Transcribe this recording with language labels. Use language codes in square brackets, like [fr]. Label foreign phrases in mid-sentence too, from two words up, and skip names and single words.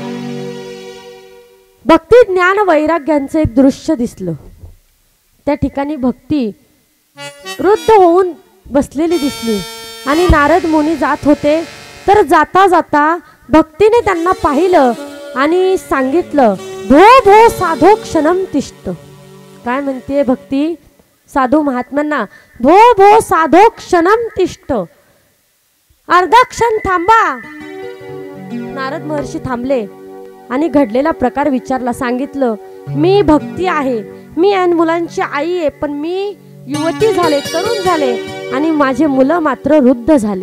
[mr] भक्ती ज्ञान वैराग्यांचं एक दृश्य दिसलं. त्या ठिकाणी भक्ती वृद्ध होऊन बसलेली दिसली आणि नारद मुनी जात होते. तर जाता जाता भक्तीने त्यांना पाहिलं आणि सांगितलं, [sa] भो भो साधो क्षणम तिष्ठ. [mr] काय म्हणते भक्ती साधू महात्म्यांना? [sa] भो भो साधो क्षणम तिष्ठ, [mr] अर्धा क्षण थांबा. नारद महर्षी थांबले आणि घडलेला प्रकार विचारला. सांगितलं, मी भक्ती आहे, मी ऐन मुलांची आई आहे, पण मी युवती झाले, तरुण झाले आणि माझे मुलं मात्र वृद्ध झालेत.